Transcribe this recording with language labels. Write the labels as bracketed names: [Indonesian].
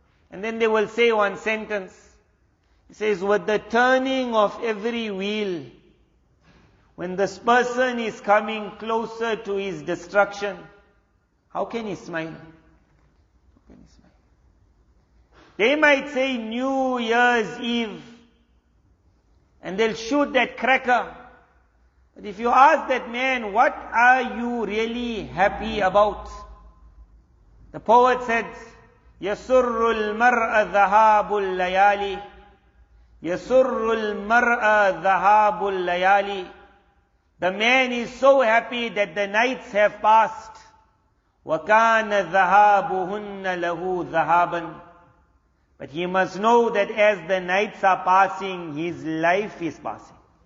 [English] And then they will say one sentence. He says, with the turning of every wheel, when this person is coming closer to his destruction, how can he smile? How can he smile? They might say New Year's Eve, and they'll shoot that cracker. But if you ask that man, what are you really happy about? The poet said, [Arabic] يَسُرُّ الْمَرْءَ ذَهَابُ اللَّيَالِ يَسُرُّ الْمَرْءَ ذَهَابُ اللَّيَالِ. [English] The man is so happy that the nights have passed. [Arabic] وَكَانَ ذَهَابُهُنَّ لَهُ ذَهَابًا. [English] But he must know that as the nights are passing, his life is passing.